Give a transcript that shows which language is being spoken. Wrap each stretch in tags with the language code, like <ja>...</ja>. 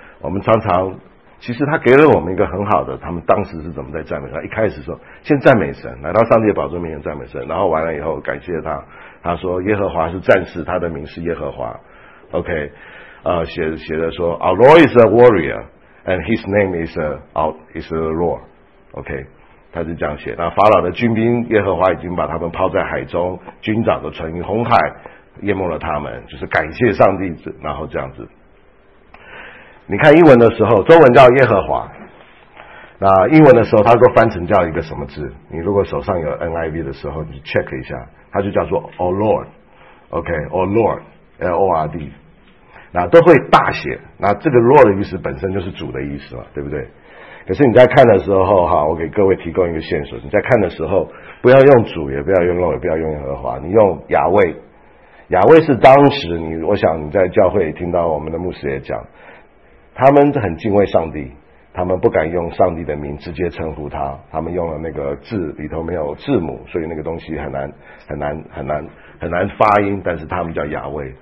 <zh>我们常常其实他给了我们一个很好的，他们当时是怎么在赞美他。一开始说先赞美神，来到上帝的宝座面前赞美神，然后完了以后感谢他，他说耶和华是战士，他的名是耶和华。</zh> <en>OK，</en> <zh>写的说</zh> <en>Our Lord is a warrior and his name is a Lord。</en> <zh>OK， 他是这样写。那法老的军兵，耶和华已经把他们抛在海中，军长的船与红海淹没了他们，就是感谢上帝。然后这样子，你看英文的时候，中文叫耶和华，那英文的时候他说翻成叫一个什么字，你如果手上有 NIV 的时候你 check 一下，他就叫做 O Lord。 OK， O Lord L-O-R-D， 那都会大写。那这个 Lord 的意思本身就是主的意思嘛，对不对？可是你在看的时候哈，我给各位提供一个线索，你在看的时候不要用主，也不要用 Lord， 也不要用耶和华，你用亚威。亚威是当时我想你在教会听到我们的牧师也讲，他们很敬畏上帝，他们不敢用上帝的名直接称呼他，他们用了那个字里头没有字母，所以那个东西很难发音，但是他们叫亚威。</zh>